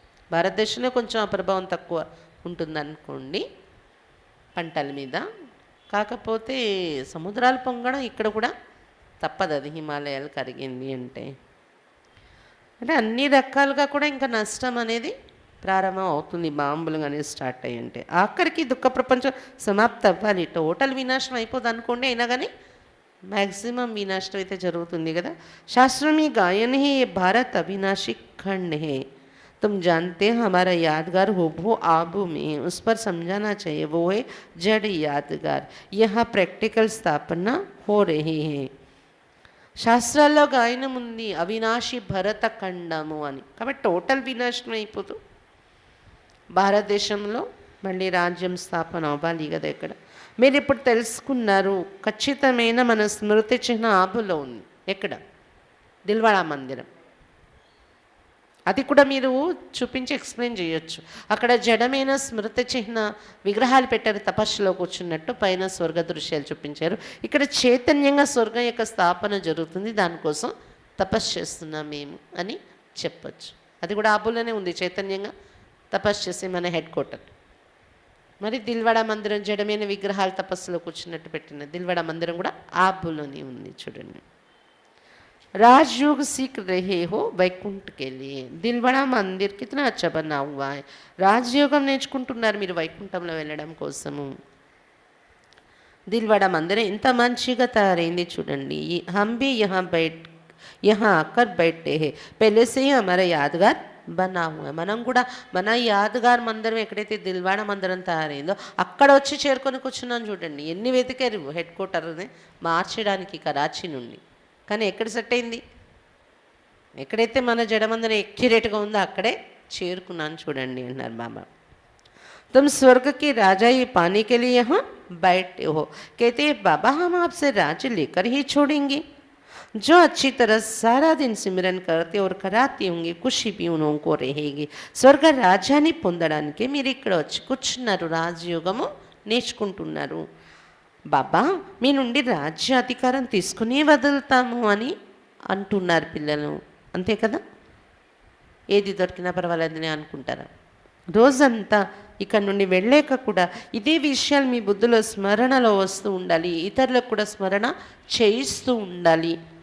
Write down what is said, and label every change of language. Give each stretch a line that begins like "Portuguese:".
Telugu: భారతదేశంలో కొంచెం ఆ ప్రభావం తక్కువ ఉంటుందనుకోండి పంటల మీద, కాకపోతే సముద్రాలు పొంగడం ఇక్కడ కూడా తప్పదు, అది హిమాలయాలు కరిగింది అంటే. అంటే అన్ని రకాలుగా కూడా ఇంకా నష్టం అనేది ప్రారంభం అవుతుంది బాంబులు కానీ స్టార్ట్ అయ్యి అంటే. ఆఖరికి దుఃఖ ప్రపంచం సమాప్తి అవ్వాలి, టోటల్ వినాశనం అయిపోదు అనుకోండి, అయినా కానీ
Hindi: मैक्सिमम विनाश
Telugu: అయితే జరుగుతుంది కదా.
Hindi: शास्त्रों में गायन है ये भारत अविनाशी खंड है, तुम जानते हैं हमारा यादगार हो वो आबू में, उस पर समझाना चाहिए, वो है जड़ यादगार, यहाँ प्रैक्टिकल स्थापना हो रही है.
Telugu: శాస్త్రాల్లో గాయనం ఉంది అవినాశి భరత ఖండము అని. కాబట్టి టోటల్ వినాశనం అయిపోతూ భారతదేశంలో మళ్ళీ రాజ్యం స్థాపన అవ్వాలి కదా. ఇక్కడ మీరు ఇప్పుడు తెలుసుకున్నారు, ఖచ్చితమైన మన స్మృతి చిహ్న ఆబులో ఉంది. ఎక్కడ? దిల్వాడా మందిరం. అది కూడా మీరు చూపించి ఎక్స్ప్లెయిన్ చేయొచ్చు. అక్కడ జడమైన స్మృతి చిహ్న విగ్రహాలు పెట్టారు, తపస్సులో కూర్చున్నట్టు, పైన స్వర్గ దృశ్యాలు చూపించారు. ఇక్కడ చైతన్యంగా స్వర్గం యొక్క స్థాపన జరుగుతుంది, దానికోసం తపస్సు చేస్తున్నాం మేము అని చెప్పచ్చు. అది కూడా ఆబులోనే ఉంది, చైతన్యంగా తపస్సు చేసి మన హెడ్ క్వార్టర్. మరి దిల్వాడా మందిరం జడమైన విగ్రహాలు తపస్సులో కూర్చున్నట్టు పెట్టిన దిల్వాడా మందిరం కూడా ఆబులోనే ఉంది.
Hindi: చూడండి, राजयोग सीख रहे हो वैकुंठ के लिए, दिलवाड़ा मंदिर कितना अच्छा बना हुआ है.
Telugu: రాజయోగం నేర్చుకుంటున్నారు మీరు వైకుంఠంలో వెళ్ళడం కోసము. దిల్వాడా మందిరం ఎంత మంచిగా తయారైంది చూడండి.
Hindi: हम भी यहाँ आकर बैठे हैं, पहले से ही हमारा यादगार बना हुआ है.
Telugu: మనం కూడా మన యాదగార్ మందిరం ఎక్కడైతే దిల్వాడా మందిరం తయారైందో అక్కడ వచ్చి చేరుకొని కూర్చున్నాం. చూడండి ఎన్ని వెతికారు హెడ్ క్వార్టర్ని మార్చడానికి కరాచీ నుండి, కానీ ఎక్కడ సెట్ అయింది? ఎక్కడైతే మన జడమందరం ఎక్యురేట్గా ఉందో అక్కడే చేరుకున్నాను చూడండి అన్నారు బాబా.
Hindi: तुम स्वर्ग के राजा ये पाने के लिए यहाँ बैठे हो, कहते हैं बाबा हम आपसे राज्य लेकर ही छोड़ेंगे. जो अच्छी तरह सारा दिन सिमरन करते और कराते होंगे खुशी भी उनको रहेगी.
Telugu: స్వర్గ రాజ్యాన్ని పొందడానికి మీరు ఇక్కడ వచ్చి కూర్చున్నారు, రాజయోగము నేర్చుకుంటున్నారు. బాబా మీ నుండి రాజ్యాధికారం తీసుకుని వదులుతాము అని అంటున్నారు పిల్లలు, అంతే కదా. ఏది దొరికినా పర్వాలేదని అనుకుంటారా? రోజంతా ఇక్కడ నుండి వెళ్ళాక కూడా ఇదే విషయాలు మీ బుద్ధిలో స్మరణలో వస్తూ ఉండాలి, ఇతరులకు కూడా స్మరణ చేయిస్తూ ఉండాలి.